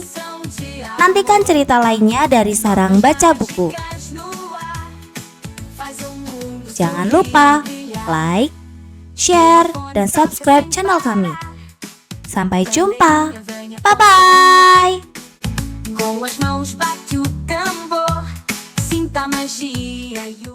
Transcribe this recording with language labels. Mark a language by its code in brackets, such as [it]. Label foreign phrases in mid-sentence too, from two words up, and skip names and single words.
[id] Nantikan cerita lainnya dari Sarang Baca Buku. Jangan lupa like, share, dan subscribe channel kami. Sampai jumpa. Bye-bye. [pt] Com as mãos bate o tambor, sinta a magia e o